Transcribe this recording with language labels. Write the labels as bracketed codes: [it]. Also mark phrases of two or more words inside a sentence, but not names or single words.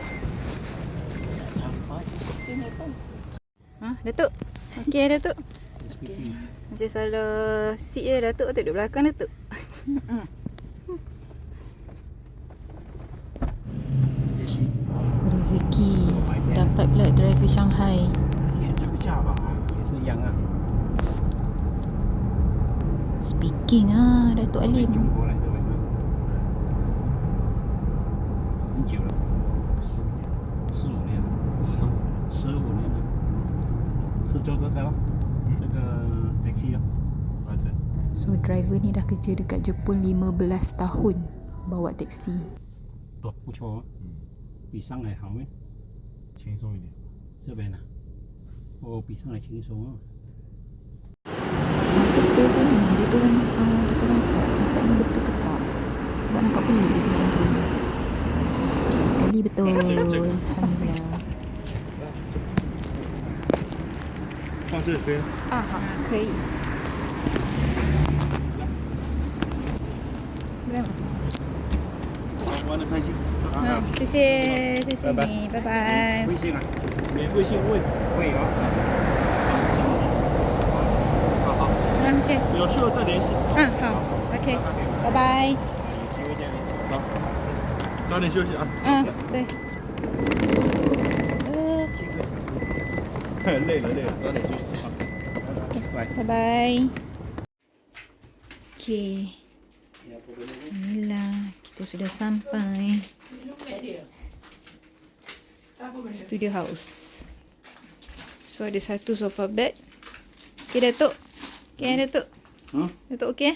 [ms] Datuk. Okey, Datuk. Pipi. Macam salah seat je Datuk tu duduk belakang Datuk. Rezeki dapat pula driver Shanghai. [zh] 也这个价吧，也是一样啊。 [en] Speaking Datuk [zh] 中 [ms] Alim. [zh] 国来这边的，很久了，4、5年了，15年了，是做这个咯，这个 taxi 咯。啊对。 [ms] So driver ni dah kerja dekat Jepun 15 tahun bawa teksi. [zh] 哦，不错哦，比上海好咩？轻松一点。这边啊，哦，比上海轻松哦。 [ms] Marcus driver ni dia turun cat tempat ni betul ke tak, sebab nampak pelik dia punya ambience. Okay, sekali betul. Alhamdulillah. [zh] 放这边。好，可以。玩的开心。谢谢你，拜拜。微信啊，免微信会啊。好好。 OK，有事再联系。好 ，OK， 拜拜。有机会再联系。好，早点休息啊。对。累了，早点休息。好，拜拜。拜拜。Okay. [ms] Inilah kita sudah sampai Studio House. So ada satu sofa bed. Okay Datuk. Okay Datuk. Datuk okey?